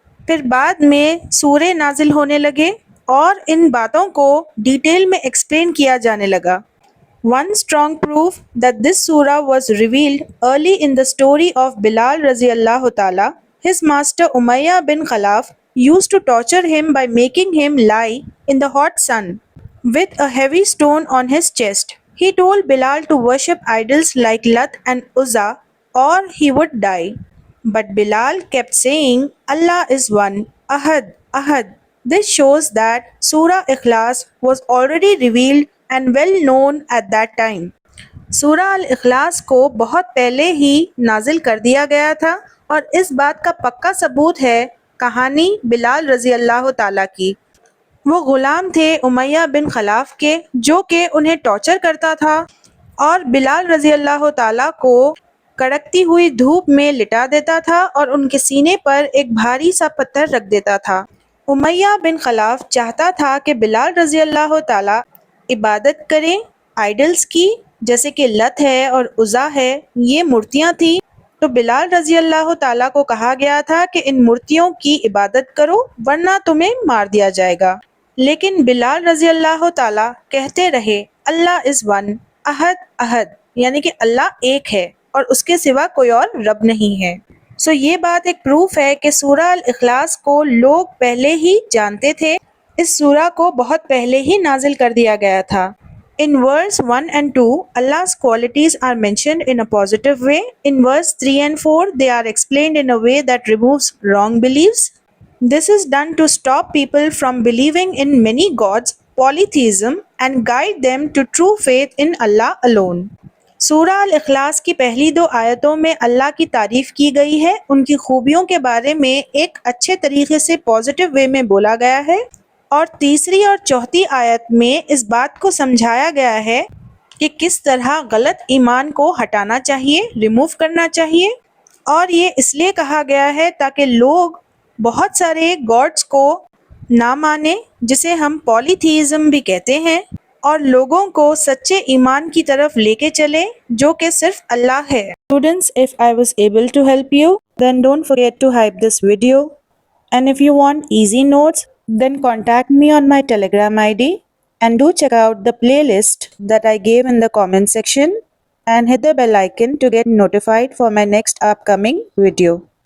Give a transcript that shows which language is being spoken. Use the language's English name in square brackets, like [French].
[Hindi] फिर बाद में सूरे नाजिल होने लगे और इन बातों को डिटेल में एक्सप्लेन किया जाने लगा. [English] One strong proof that this surah was revealed early in the story of Bilal Raziyallahu Ta'ala. His master Umayyah bin Khalaf used to torture him by making him lie in the hot sun with a heavy stone on his chest. He told Bilal to worship idols like Lat and Uzza or he would die. But Bilal kept saying, Allah is one, Ahad, Ahad. This shows that Surah Ikhlas was already revealed and well known at that time. [Hindi] सूरा अल इखलास को बहुत पहले ही नाजिल कर दिया गया था और इस बात का पक्का सबूत है कहानी बिलाल रज़ी अल्लाह ताला की. वो ग़ुलाम थे उमैया बिन खलाफ के, जो कि उन्हें टॉर्चर करता था, और बिलाल रज़ी अल्लाह ताला को कड़कती हुई धूप में लिटा देता था और उनके सीने पर एक भारी सा पत्थर रख देता था। उमैया बिन खलाफ चाहता था कि बिलाल रजी अल्लाह ताला इबादत करें आइडल्स की, जैसे कि लत है और उज़ा है, ये मूर्तियां थी। तो बिलाल रजी अल्लाह ताला को कहा गया था कि इन मूर्तियों की इबादत करो वरना तुम्हें मार दिया जाएगा। लेकिन बिलाल रजी अल्लाह ताला कहते रहे, अल्लाह [English] is one, [Hindi] अहद अहद, यानी कि अल्लाह एक है और उसके सिवा कोई और रब नहीं है। सो ये बात एक प्रूफ है कि सूरह अल इखलास को लोग पहले ही जानते थे। इस सूरह को बहुत पहले ही नाजिल कर दिया गया था। [English] In verse 1 and 2, Allah's qualities are mentioned in a positive way. In verse 3 and 4, they are explained in a way that removes wrong beliefs. This is done to stop people from believing in many gods, polytheism, and guide them to true faith in Allah alone. [Hindi] सूरह अल इखलास की पहली 2 आयतों में अल्लाह की तारीफ की गई है, उनकी खूबियों के बारे में एक अच्छे तरीके से [English] positive way [Hindi] में बोला गया है और तीसरी और चौथी आयत में इस बात को समझाया गया है कि किस तरह गलत ईमान को हटाना चाहिए, रिमूव करना चाहिए। और ये इसलिए कहा गया है ताकि लोग बहुत सारे गॉड्स को ना माने, जिसे हम पॉलीथीइज्म भी कहते हैं, और लोगों को सच्चे ईमान की तरफ लेके चले जो कि सिर्फ अल्लाह है। [English] Students, if I was able to help you, then don't forget to hype this video. And if you want easy notes, then contact me on my Telegram ID and do check out the playlist that I gave in the comment section and hit the bell icon to get notified for my next upcoming video.